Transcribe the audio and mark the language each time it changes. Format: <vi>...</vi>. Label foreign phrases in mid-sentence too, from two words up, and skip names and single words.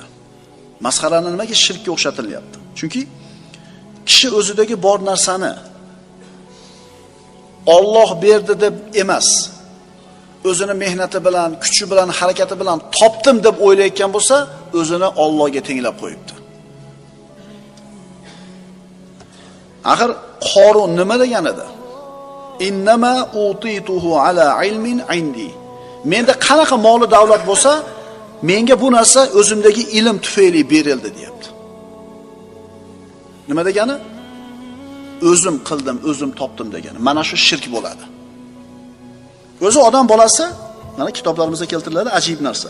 <uz>Masxarani nimaga shirkka o'xshatilyapti? Chunki kishi o'zidagi bor narsani Alloh berdi deb emas, o'zini mehnati bilan, kuchi bilan, harakati bilan topdim deb o'ylayotgan bo'lsa, o'zini Allohga tenglab qo'yibdi. Axir Qorun nima degan edi?</uz> <ar>إنما أوتيته على علم عندي.</ar> <uz>Menda qanaqa moli davlat bo'lsa, menga bu narsa o'zimdagi ilm tufayli berildi deyapti. Nima degani? O'zim qildim, o'zim topdim degani. Mana shu shirk bo'ladi. O'zi odam bolasi, mana kitoblarimizda keltiriladi ajib narsa.</uz>